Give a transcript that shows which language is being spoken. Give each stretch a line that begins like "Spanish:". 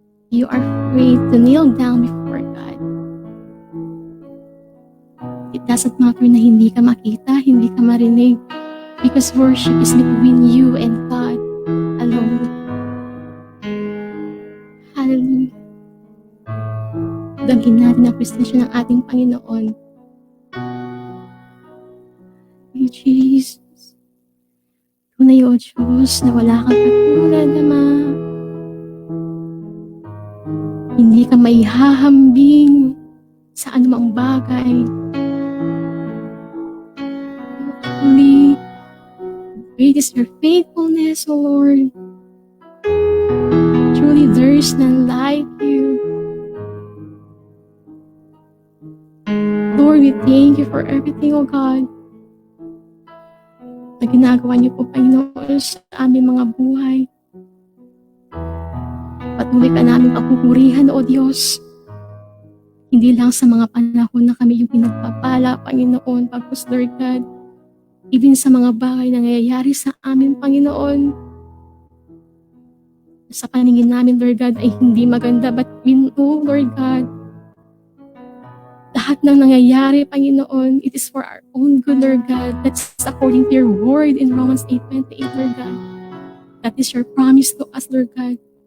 English: You are free to kneel down before God. It doesn't matter na
Filipino: hindi ka makita, hindi ka marinig,
English: because worship is between you and God alone. Hallelujah.
Filipino: Daghin natin ang presensya ng ating Panginoon. Ay, Jesus. Tunay, O Diyos, na wala kang katulad, Ama. Hindi ka maihahambing sa anumang bagay.
English: Holy, great is your faithfulness, O Lord. Truly, there is none like you.
Filipino: Lord,
English: we thank you for everything,
Filipino: O God, na ginagawa niyo po, Panginoon, sa aming mga buhay. Patuloy ka namin papupurihan, O Diyos. Hindi lang sa mga panahon na kami yung pinagpapala, Panginoon, pagkus, Lord God,
English: even sa
Filipino: mga bagay na nangyayari sa amin, Panginoon. Sa paningin namin,
English: Lord God,
Filipino: ay hindi maganda,
English: but we know, Lord God,
Filipino: lahat ng nangyayari,
English: Panginoon, it is for our own good, Lord God. That's according to your word in Romans 8:28, Lord God. That is your promise to us, Lord God.